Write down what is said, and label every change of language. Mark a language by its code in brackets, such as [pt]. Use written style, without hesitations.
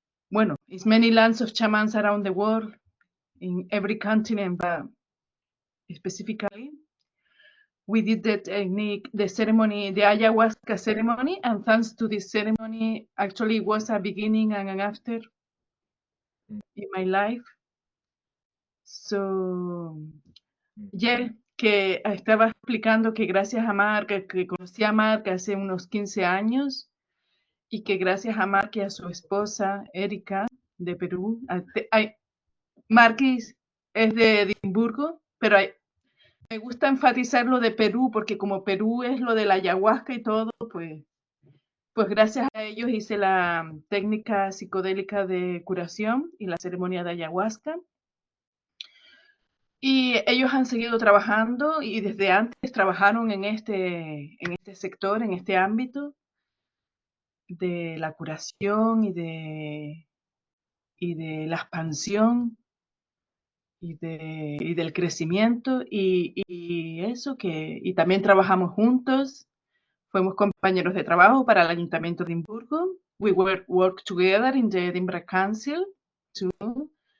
[en] Bueno, it's many lands of chamans around the world, in every continent, but specifically, we did the technique, the ceremony, the ayahuasca ceremony, and thanks to this ceremony, actually it was a beginning and an after in my life. [es] So, yeah, que estaba explicando que gracias a Mark, que conocí a Mark hace unos 15 años, y que gracias a Mark y a su esposa, Erika, de Perú, Mark es de Edimburgo, pero me gusta enfatizar lo de Perú, porque como Perú es lo de la ayahuasca y todo, pues gracias a ellos hice la técnica psicodélica de curación y la ceremonia de ayahuasca. Y ellos han seguido trabajando y desde antes trabajaron en este sector, en este ámbito de la curación y de la expansión y del crecimiento y eso y también trabajamos juntos. Fuimos compañeros de trabajo para el Ayuntamiento de Edimburgo. [en] We work together in the Edinburgh Council too.